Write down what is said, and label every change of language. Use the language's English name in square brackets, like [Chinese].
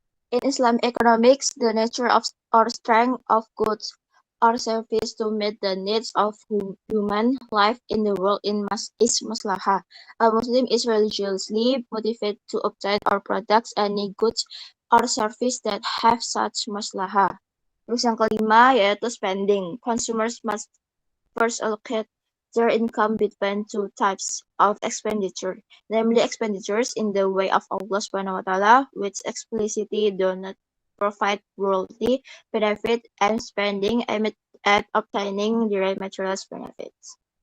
[English] In Islamic economics, the nature of or strength of goods or service to meet the needs of human life in the world is maslahah. A Muslim is religiously motivated to obtain or products any goods or service that have such maslahah. [Indonesian] Terus yang kelima yaitu spending. [English] Consumers must first allocate their income between two types of expenditure, namely expenditures in the way of Allah Subhanahu wa Ta'ala, which explicitly do not provide worldly benefit, and spending aimed at obtaining direct material benefits.